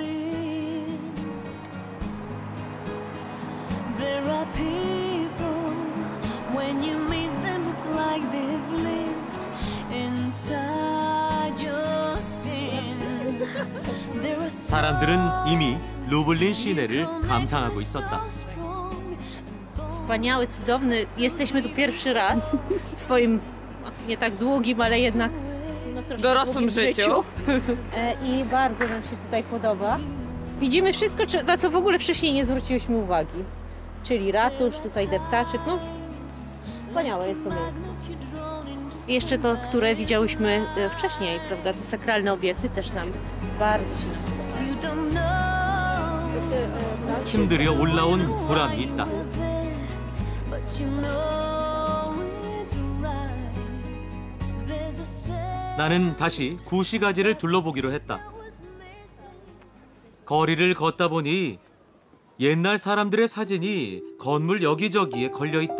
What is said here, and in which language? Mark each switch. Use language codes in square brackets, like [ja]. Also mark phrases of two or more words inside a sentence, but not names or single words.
[ko] 사람들은 이미 루블린 시내를 감상하고 있었다. [pl] Wspaniały, cudowny. Jesteśmy tu pierwszy raz w swoim nie tak długim, ale jednak dorosłym życiu. I bardzo nam się tutaj podoba. Widzimy wszystko, na co w ogóle wcześniej nie zwróciłyśmy uwagi. Czyli ratusz, tutaj deptaczek. No, wspaniałe jest to miejsce. I jeszcze to, które widziałyśmy wcześniej, prawda? Te sakralne obiekty też nam bardzo się [ko] 힘들여 올라온 보람이 있다. 나는 다시 구시가지를 둘러보기로 했다. 거리를 걷다 보니 옛날 사람들의 사진이 건물 여기저기에 걸려 있다.